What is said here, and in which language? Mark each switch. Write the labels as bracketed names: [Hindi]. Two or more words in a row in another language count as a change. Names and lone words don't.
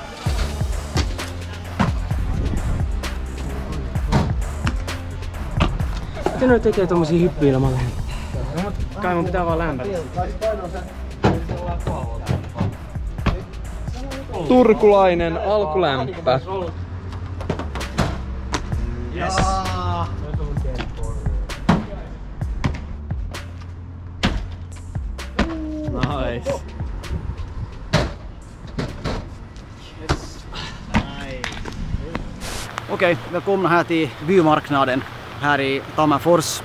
[Finnish] Miten noi tekee tommosia hyppyjä ilman lämpöä? No, mut kai mun pitää vaan lämpätä. Turkulainen alkulämpä. Yes. Nice. [Swedish] Okej, välkomna här till bymarknaden här i Tammerfors.